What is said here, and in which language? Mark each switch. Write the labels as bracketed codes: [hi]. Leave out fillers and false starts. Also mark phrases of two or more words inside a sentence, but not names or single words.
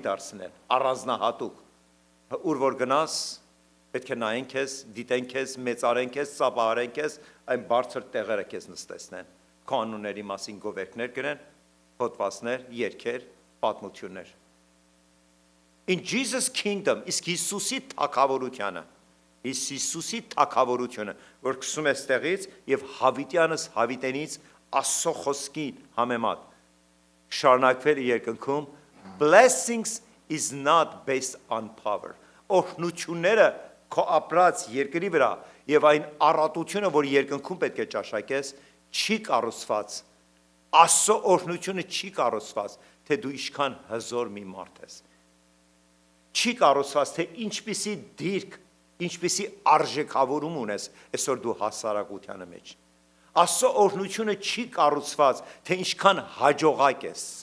[hy] դարձնել առանձնահատուկ ուր որ գնաս պետք է նայեն քեզ դիտեն քեզ մեծարեն քեզ ծափահարեն քեզ այն բարձր տեղերը քեզ նստեցնեն կանոնների մասին գովերքներ գրեն հոդվածներ երգեր պատմություններ [en] in Jesus kingdom, [hy] իսկ Հիսուսի թագավորությունը, Հիսուսի թագավորությունը, որ գսում է ստեղից եւ հավիտյանս հավիտենից Աստծո խոսքին համեմատ շարունակվել երկնքում, [en] blessings is not based on power. [hy] Օրհնությունները քո ապրած երկրի վրա եւ այն առատությունը, որ երկնքում պետք է ճաշակես, չի կառուցված։ Աստծո օրհնությունը չի կառուցված, թե դու ինչքան հզոր մի մարդ ես։ Չի կառուցված, թե ինչպիսի դիրք, ինչպիսի արժեքավորում ունես այսօր դու հասարակությանը մեջ։ Աստծո օրհնությունը չի կառուցված, թե ինչքան հաջողակ ես։